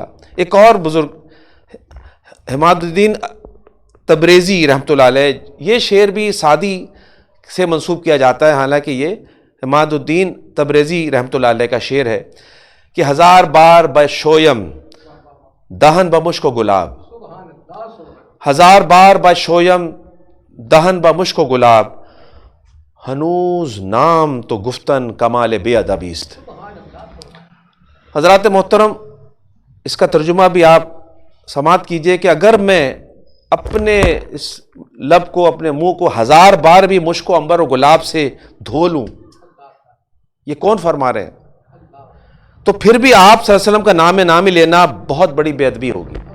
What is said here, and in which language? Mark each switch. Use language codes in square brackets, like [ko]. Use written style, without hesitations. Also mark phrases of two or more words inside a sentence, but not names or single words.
[ur] ایک اور بزرگ حماد الدین تبریزی [ar] رحمۃ اللہ علیہ، [ur] یہ شعر بھی سعدی سے منسوب کیا جاتا ہے، حالانکہ یہ حماد الدین تبریزی [ar] رحمۃ اللہ علیہ [ur] کا شعر ہے کہ [fa] 1000 بار بشویم دہن بمشک و گلاب، 1000 بار بشویم دہن بمشک و گلاب، ہنوز نام تو گفتن کمال بے ادبی است. [ur] حضرات محترم، اس کا ترجمہ بھی آپ سماعت کیجئے کہ اگر میں اپنے اس لب کو، اپنے منہ کو 1000 بار بھی مشک و عنبر و گلاب سے دھو لوں، یہ کون فرما رہے ہیں؟ تو پھر بھی آپ [ar] صلی اللہ علیہ وسلم [ur] کا نام نامی لینا بہت بڑی بے ادبی ہوگی.